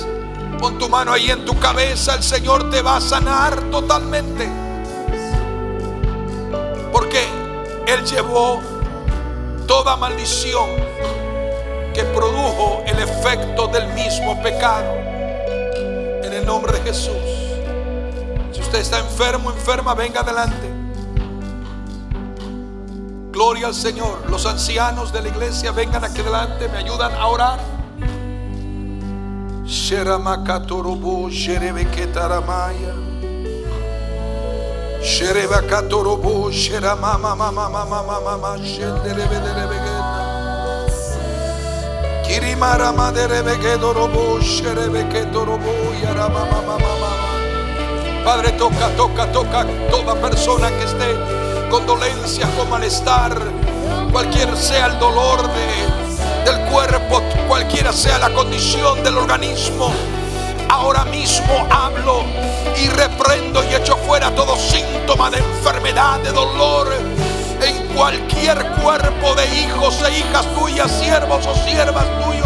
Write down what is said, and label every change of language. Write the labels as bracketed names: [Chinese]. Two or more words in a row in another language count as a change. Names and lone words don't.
[Spanish] Pon tu mano ahí en tu cabeza, el Señor te va a sanar totalmente, porque Él llevó toda maldición que produjo el efecto del mismo pecado. En el nombre de Jesús. Si usted está enfermo, enferma, venga adelante. Gloria al Señor. Los ancianos de la iglesia, vengan aquí adelante, me ayudan a orar. Sheramakatorobo, sherebeketaramaya. Sherebakatorobo, sheramamamamamamamama, shenderebederebegeta. Kirimaramaderebekedorobo, sherebeketorobo, yaramamamamamama. Padre, toca toda persona que esté con dolencias, con malestar, cualquier sea el dolor del cuerpo, cualquiera sea la condición del organismo. Ahora mismo hablo y reprendo y echo fuera todo síntoma de enfermedad, de dolor en cualquier cuerpo de hijos e hijas tuyas, siervos o siervas tuyos.